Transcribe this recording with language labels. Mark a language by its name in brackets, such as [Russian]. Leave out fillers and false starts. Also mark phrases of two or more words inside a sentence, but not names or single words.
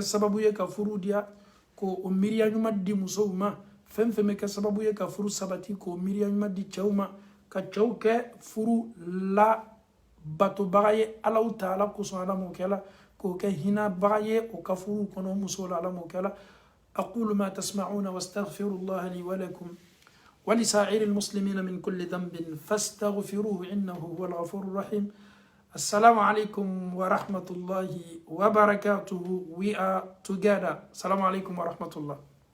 [Bambara] sababu ye ka furuw diya k'o miiriya ɲuman di musow ma fɛn fɛn bɛ kɛ sababu ye ka furu sabati k'o miiriya ɲuman di cɛw ma ka cɛw kɛ furu la batobaga ye Alahu Taala kosɔn Ala m'o kɛ la k'o kɛ hinabaga ye o ka furuw kɔnɔ musow la Ala m'o kɛ la [Arabic] أقول ما تسمعون واستغفر الله لي ولكم ولسائر المسلمين من كل ذنب فاستغفروه إنه هو الغفور الرحيم السلام عليكم ورحمة الله وبركاته. [English] We are together. [Arabic] السلام عليكم ورحمة الله.